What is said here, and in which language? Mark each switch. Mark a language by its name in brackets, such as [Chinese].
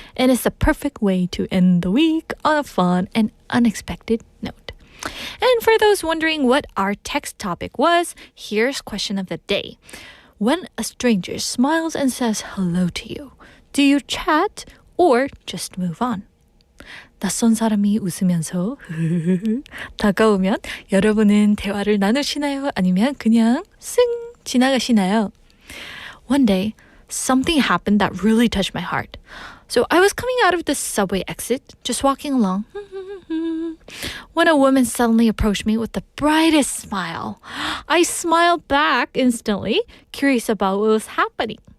[English] And it's the perfect way to end the week on a fun and unexpected note. And for those wondering what our text topic was, here's question of the day. When a stranger smiles and says hello to you, do you chat or just move on? [Korean] 낯선 사람이 웃으면서 다가오면 여러분은 대화를 나누시나요? 아니면 그냥 쓱 지나가시나요? [English] One day, something happened that really touched my heart. So I was coming out of the subway exit, just walking along, when a woman suddenly approached me with the brightest smile. I smiled back instantly, curious about what was happening.